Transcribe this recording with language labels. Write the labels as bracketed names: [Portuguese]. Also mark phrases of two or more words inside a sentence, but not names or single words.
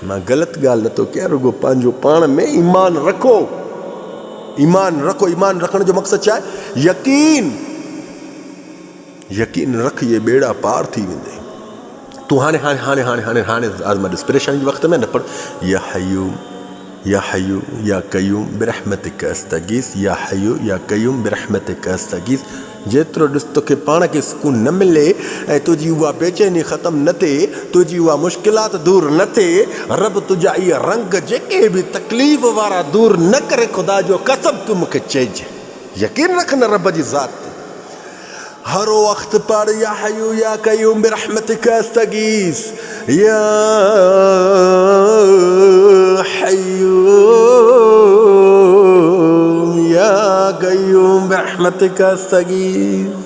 [Sindhi] मां ग़लति ॻाल्हि नथो कयां, रुॻो पंहिंजो पाण में ईमान रखो। ईमान रखो। ईमान रखण जो मक़सदु छा आहे? यकीन रख, ये बेड़ा पार थी वेंदे। तूं हाणे आज़मा ॾिस, परेशानी जे वक़्त में न पढ़ [Arabic] يا حي يا قيوم برحمتك أستغيث, يا حي يا قيوم برحمتك أستغيث. [Sindhi] जेतिरो ॾिस तोखे पाण खे सुकून न मिले ऐं तुंहिंजी उहा बेचैनी ख़तमु न थिए, तुंहिंजी उहा मुश्किलात दूर न थिए, रब तुंहिंजा इहे रंग जेके बि तकलीफ़ वारा दूर न करे, ख़ुदा जो कसम तूं मूंखे चइजांइ। यकीन रख न रब जी ज़ात ते। हर वक़्तु पढ़ [Arabic] يا حي يا قيوم برحمتك أستغيث, يا حي يا قيوم برحمتك أستغيث.